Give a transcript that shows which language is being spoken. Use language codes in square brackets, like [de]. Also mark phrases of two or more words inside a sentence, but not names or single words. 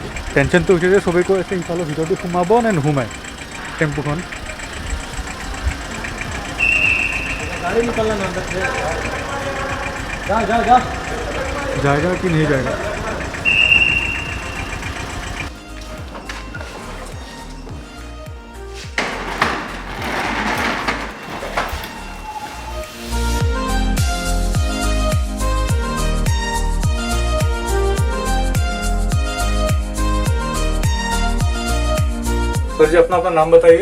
[as] টেনশ্যনটো হৈছে যে চবেই কৈ আছে সিফালৰ ভিতৰটো সোমাব নে নোসোমায় টেম্পুখন। [hi] गाड़ी निकलना ना अंदर से जा जा जा जाएगा कि नहीं जाएगा। सर जी अपना अपना नाम बताइए।